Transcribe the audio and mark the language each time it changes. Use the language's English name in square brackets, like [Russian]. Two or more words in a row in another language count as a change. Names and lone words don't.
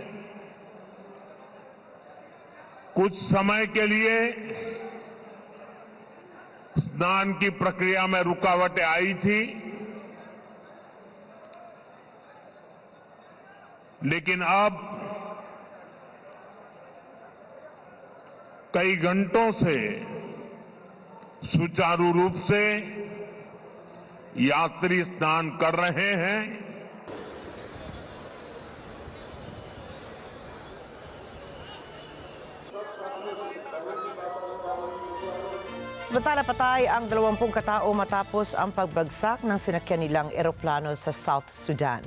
[Hindi] कुछ समय के लिए स्नान की प्रक्रिया में रुकावटें आई थी, लेकिन अब कई घंटों से सुचारू रूप से यात्री स्नान कर रहे हैं। [Filipino] Samantala patay ang 20 katao matapos ang pagbagsak ng sinakyan nilang eroplano sa South Sudan.